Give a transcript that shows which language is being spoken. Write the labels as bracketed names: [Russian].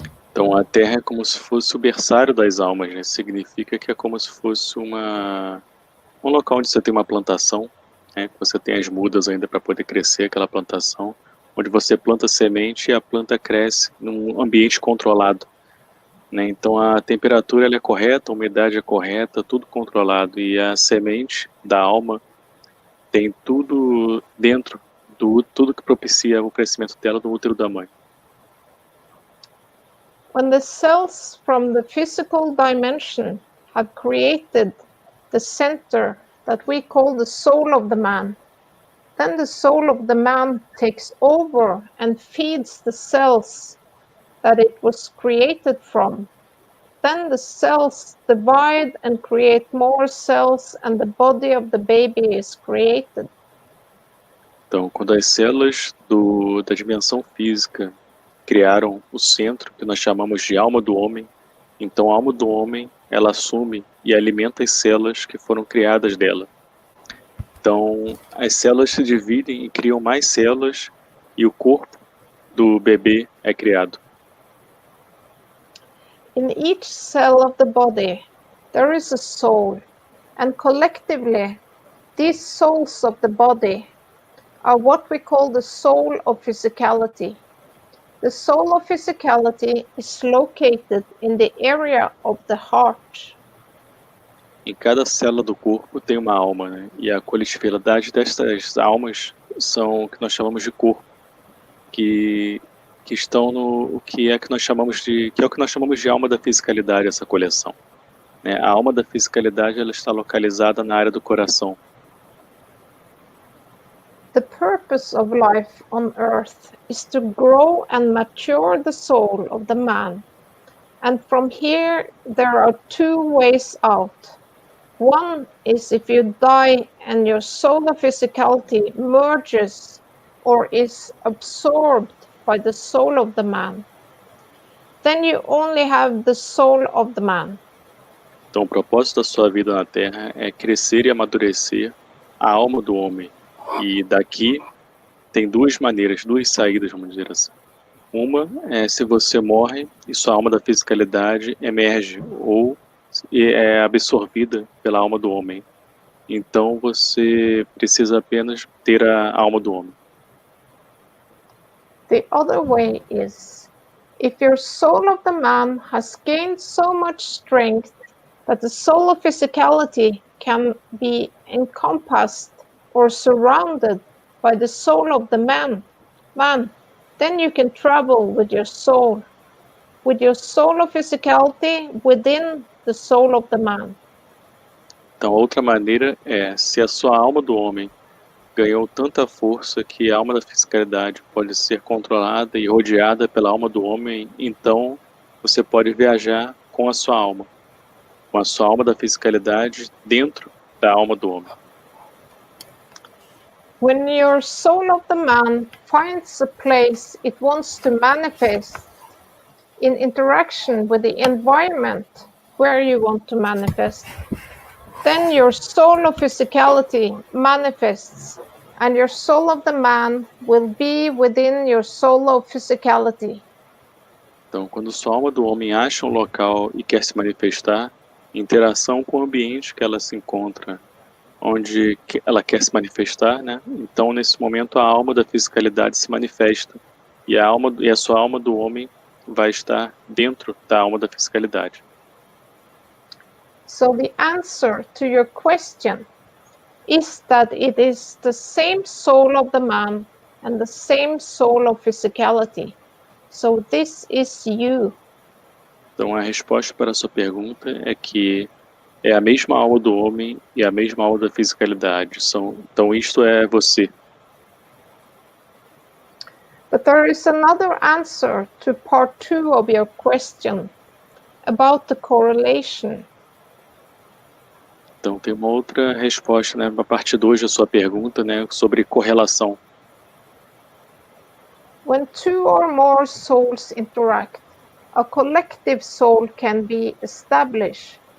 [Portuguese] Então a Terra é como se fosse o berçário das almas, né? Significa que é como se fosse um local onde você tem uma plantação, né? Você tem as mudas ainda para poder crescer aquela plantação, onde você planta semente e a planta cresce num ambiente controlado, né? Então a temperatura ela é correta, a umidade é correta, tudo controlado, e a semente da alma tem tudo dentro tudo que propicia o crescimento dela no útero da mãe. [English] When the cells from the physical dimension have created the center that we call the soul of the man, then the soul of the man takes over and feeds the cells that it was created from. Then the cells divide and create more cells, and the body of the baby is created. [Portuguese] Então, quando as células da dimensão física criaram o centro, que nós chamamos de alma do homem, então a alma do homem, ela assume e alimenta as células que foram criadas dela. Então, as células se dividem e criam mais células, e o corpo do bebê é criado. [English] In each cell of the body, there is a soul, and collectively, these souls of the body are what we call the soul of physicality. The soul of physicality is located in the area of the heart. [Portuguese] Em cada célula do corpo tem uma alma, né? E a coletividade destas almas são o que nós chamamos de corpo, que estão no que é o que nós chamamos de alma da fisicalidade, essa coleção, né? A alma da fisicalidade ela está localizada na área do coração. [English] The purpose of life on earth is to grow and mature the soul of the man. And from here, there are two ways out. One is if you die and your soul of physicality merges or is absorbed by the soul of the man. Then you only have the soul of the man. [Portuguese] Então, o propósito da sua vida na Terra é crescer e amadurecer a alma do homem. E daqui tem duas maneiras, duas saídas, vamos dizer assim. Uma é se você morre e sua alma da fisicalidade emerge ou é absorvida pela alma do homem. então você precisa apenas ter a alma do homem. [English] The other way is, if your soul of the man has gained so much strength that the soul of physicality can be encompassed or surrounded by the soul of the man, then you can travel with your soul of physicality within the soul of the man. [Portuguese] Então, outra maneira é, se a sua alma do homem ganhou tanta força que a alma da fisicalidade pode ser controlada e rodeada pela alma do homem, então você pode viajar com a sua alma da fisicalidade dentro da alma do homem. [English] When your soul of the man finds a place it wants to manifest in interaction with the environment where you want to manifest, then your soul of physicality manifests, and your soul of the man will be within your soul of physicality. [Portuguese] Então, quando sua alma do homem acha um local e quer se manifestar, em interação com o ambiente que ela se encontra, onde ela quer se manifestar, né? Então, nesse momento, a alma da fisicalidade se manifesta e a sua alma do homem vai estar dentro da alma da fisicalidade. [English] So the answer to your question is that it is the same soul of the man and the same soul of physicality. So this is you. [Portuguese] Então, a resposta para a sua pergunta é que é a mesma alma do homem e a mesma alma da fisicalidade. Então, isto é você. [English] But there is another answer to part 2 of your question about the correlation. [Portuguese] Então, tem uma outra resposta, né, para a parte 2 da sua pergunta, né, sobre correlação. [English] When two or more souls interact, a collective soul can be established.